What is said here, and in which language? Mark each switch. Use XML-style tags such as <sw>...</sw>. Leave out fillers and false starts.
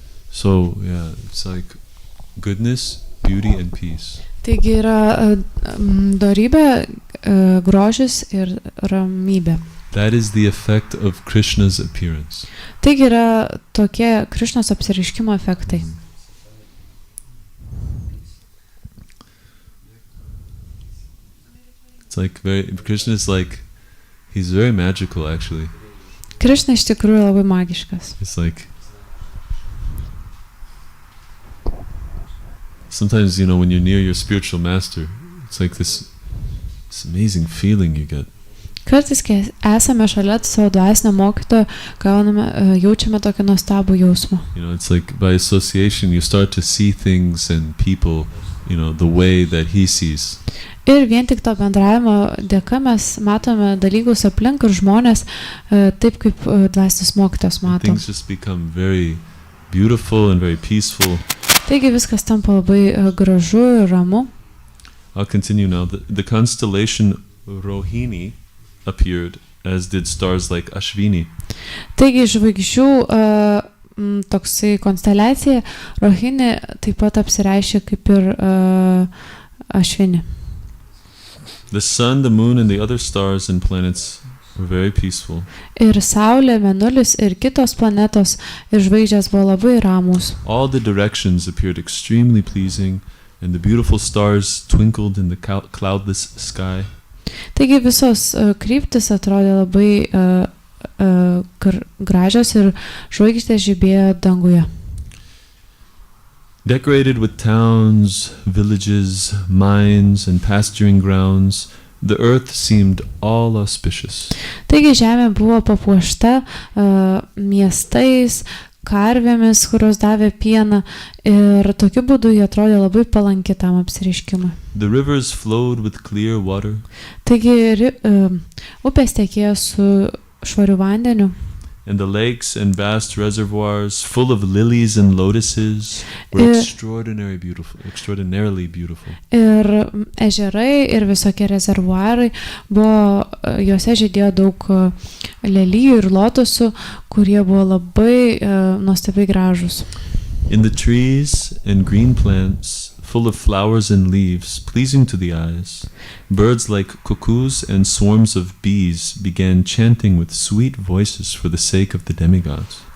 <en>So, yeah, it's like goodness, beauty, and peace.</en> <lt>Taigi yra dorybė, grožis ir ramybė.</lt> <en>That is the effect of Krishna's appearance.</en> <lt>Taigi yra tokie Krišnos apsireiškimo efektai.</lt> <en>It's like Krishna is like, he's very magical actually.</en> <lt>Krišna iš tikrųjų labai magiškas.</lt> <en>It's like, sometimes, you know, when you're near your spiritual master, it's like this amazing feeling you get.</en> <lt>Kartais, kai esame šalia savo dvasinio mokytojo, jaučiame tokį nuostabų jausmą.</lt> <en>You know, it's like by association you start to see things and people, you know, the way that he sees.</en> <lt>Ir vien tik to bendravimo dėka mes matome dalykus aplink ir žmonės taip, kaip dvasinis mokytojas mato.</lt> <en>Things just become very beautiful and very peaceful.</en> <lt>Taigi viskas tampa labai gražu ir ramu.</lt> <en>I'll continue now. The constellation Rohini appeared, as did stars like Ashvini.</en> <lt>Taigi žvaigždžių toksai konsteliacija Rohini taip pat apsireiškia kaip ir Ashvini.</lt> <en>The sun, the moon, and the other stars and planets were very peaceful.</en> <lt>Ir Saulė, Mėnulis ir kitos planetos ir žvaigždės buvo labai ramūs.</lt> <en>All the directions appeared extremely pleasing, and the beautiful stars twinkled in the cloudless sky.</en> <lt>Taigi visos kryptis atrodė labai gražios ir žvaigždės žibėjo danguje.</lt> <en>Decorated with towns, villages, mines, and pasturing grounds, the earth seemed all auspicious.</en> <lt>Taigi žemė buvo papuošta miestais, karvėmis, kurios davė pieną ir tokiu būdu jie atrodė labai palanki tam apsireiškimui.</lt> <en>The rivers flowed with clear water.</en> <lt>Taigi upės tekėjo su švariu vandeniu.</lt> <en>And the lakes and vast reservoirs full of lilies and lotuses were extraordinarily beautiful.</en> <lt>Ir ežerai ir visokie rezervuarai buvo, juose žydėjo daug lelijų ir lotusų, kurie buvo labai nuostabiai gražus.</lt> <en>In the trees and green plants full of flowers and leaves, pleasing to the eyes, birds like cuckoos and swarms of bees began chanting with sweet voices for the sake of the demigods.</en>